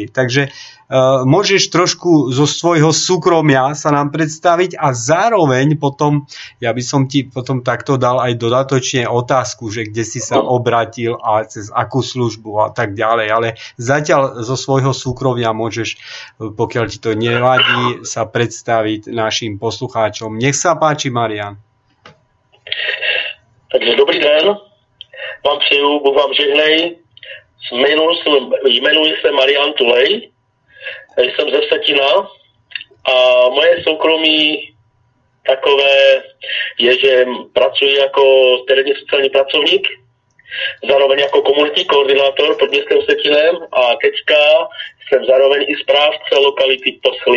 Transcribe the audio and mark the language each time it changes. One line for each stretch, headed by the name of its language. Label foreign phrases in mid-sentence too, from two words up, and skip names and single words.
Slovak: Takže môžeš trošku zo svojho súkromia sa nám predstaviť a zároveň potom, ja by som ti potom takto dal aj dodatočne otázku, že kde si sa obratil a cez akú službu a tak ďalej, ale zatiaľ zo svojho súkromia môžeš, pokiaľ ti to nevadí, sa predstaviť našim poslucháčom. Nech sa páči, Marian.
Czech: Takže dobrý den, vám přeju, Bůh vám žehnej, jmenuji se Marian Tulej, jsem ze Vsetina a moje soukromí takové je, že pracuji jako terénní sociální pracovník, zároveň jako komunitní koordinátor pod městem Vsetinem a teďka jsem zároveň i správce lokality Poschly.